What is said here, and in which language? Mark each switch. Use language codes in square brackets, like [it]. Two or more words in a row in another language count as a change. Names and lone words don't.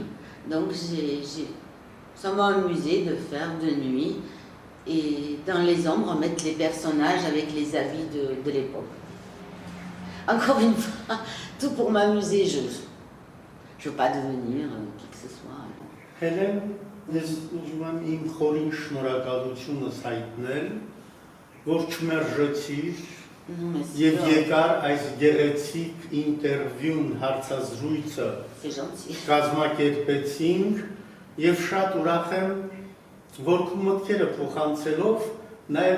[fr] Donc, ça m'a amusé de faire de nuit. Et dans les ombres, mettre les personnages avec les habits de l'époque. Encore une fois, tout pour m'amuser, je ne veux pas devenir qui que ce soit. [hy] Հելեն, ես ուզում եմ իմ խորին շնորհակալությունս հայտնել, որ չմերժեցիր եւ եկար այս գեղեցիկ ինտերվյուն հարցազրույցը կազմակերպեցինք եւ շատ ուրախ եմ, որ քո մտքերը փոխանցելով նաև